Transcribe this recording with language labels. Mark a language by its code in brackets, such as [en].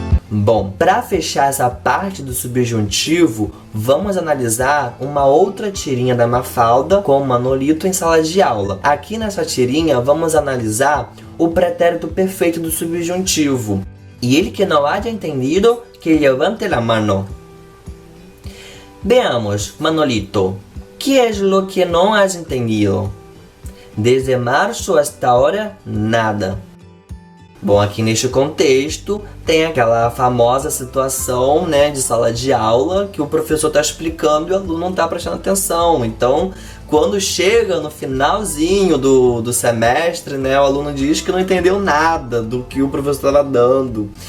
[pt] Bom, para fechar essa parte do subjuntivo, vamos analisar uma outra tirinha da Mafalda com o Manolito em sala de aula. Aqui nessa tirinha, vamos analisar o pretérito perfeito do subjuntivo. [es] E ele que não haya entendido, que levante la mano. Veamos, Manolito, ¿qué es lo que no has entendido? Desde março hasta ahora, nada. [pt] Bom, aqui neste contexto tem aquela famosa situação, né, de sala de aula que o professor está explicando e o aluno não está prestando atenção. Então, quando chega no finalzinho do semestre, né, o aluno diz que não entendeu nada do que o professor estava dando.